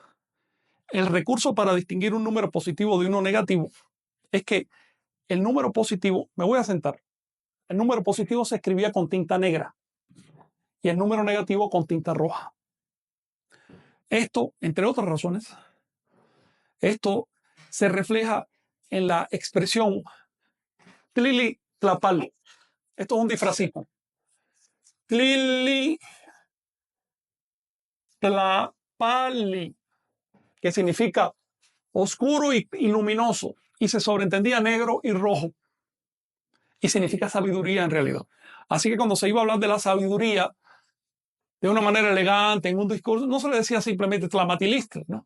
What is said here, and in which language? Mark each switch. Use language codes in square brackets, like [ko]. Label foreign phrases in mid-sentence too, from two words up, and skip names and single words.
[es] El recurso para distinguir un número positivo de uno negativo es que el número positivo, me voy a sentar, el número positivo se escribía con tinta negra y el número negativo con tinta roja. Esto, entre otras razones, esto se refleja en la expresión [nah] Tlili Tlapali. [es] Esto es un disfrazismo. [nah] Tlili Tlapali, [es] que significa oscuro y luminoso, y se sobreentendía negro y rojo, y significa sabiduría en realidad. Así que cuando se iba a hablar de la sabiduría de una manera elegante en un discurso, no se le decía simplemente tlamatilista, ¿no?